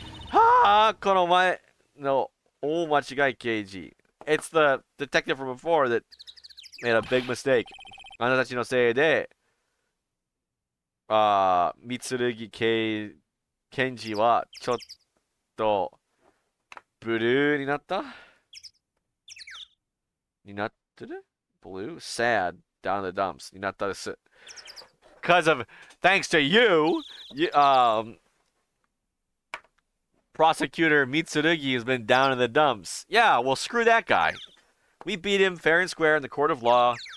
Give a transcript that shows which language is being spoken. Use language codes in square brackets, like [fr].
[ja] はあ、この前の大間違い刑事. [en] It's the detective from before that made a big mistake. [ja] あなたたちのせいで、三剣検事はちょっとブルーになってる Blue? [en] Sad. Down the dumps. [ja] になったです。 [en] Because of, thanks to you, Prosecutor Mitsurugi has been down in the dumps. Yeah, well, screw that guy. We beat him fair and square in the court of law.